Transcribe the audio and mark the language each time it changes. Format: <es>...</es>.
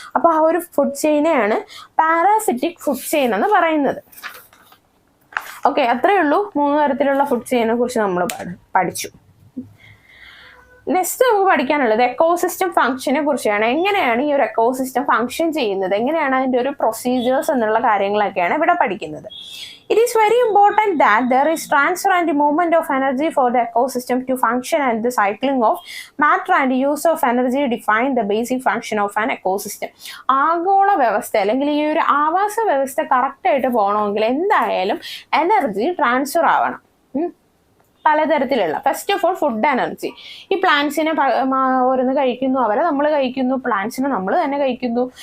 <ml>അപ്പൊ ആ ഒരു ഫുഡ് ചെയിനെയാണ് പാരാസിറ്റിക് ഫുഡ് ചെയിൻ എന്ന് പറയുന്നത്. ഓക്കെ, അത്രയേ ഉള്ളൂ. 3 തരത്തിലുള്ള ഫുഡ് ചെയിനെ കുറിച്ച് നമ്മൾ പഠിച്ചു. നെക്സ്റ്റ് നമുക്ക് പഠിക്കാനുള്ളത് എക്കോസിസ്റ്റം ഫംഗ്ഷനെ കുറിച്ചാണ്. എങ്ങനെയാണ് ഈ ഒരു എക്കോസിസ്റ്റം ഫംഗ്ഷൻ ചെയ്യുന്നത്, എങ്ങനെയാണ് അതിൻ്റെ ഒരു പ്രൊസീജിയേഴ്സ് എന്നുള്ള കാര്യങ്ങളൊക്കെയാണ് ഇവിടെ പഠിക്കുന്നത്.</ml> <en>It is very important that there is transfer and movement of energy for the ecosystem to function, and the cycling of matter and use of energy define the basic function of an ecosystem.</en> <ml>ആഗോള വ്യവസ്ഥ അല്ലെങ്കിൽ ഈ ഒരു ആവാസ വ്യവസ്ഥ കറക്റ്റായിട്ട് പോകണമെങ്കിൽ എന്തായാലും എനർജി ട്രാൻസ്ഫർ ആവണം. പലതരത്തിലുള്ള, first of all food energy. ഈ പ്ലാന്റ്സിനെ ഓരോന്ന് കഴിക്കുന്നു, അവരെ നമ്മൾ കഴിക്കുന്നു, പ്ലാന്റ്സിനെ നമ്മൾ തന്നെ കഴിക്കുന്നു.</ml>